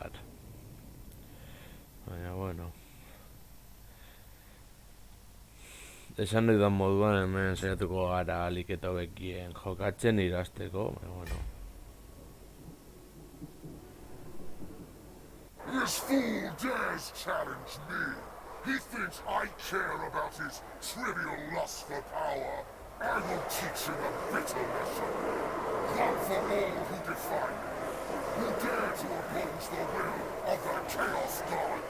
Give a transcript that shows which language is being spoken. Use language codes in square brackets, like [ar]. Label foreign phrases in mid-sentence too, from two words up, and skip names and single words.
[eu] baina bueno, esan dudan moduan hemen saiatuko gara alik eta hobekien jokatzen irazteko, baina bueno. [en] This fool dares challenge me. He thinks I care about his trivial lust for power. I will teach him a bitter lesson. One for all who defy me, who dare to oppose the will of the Chaos Gods.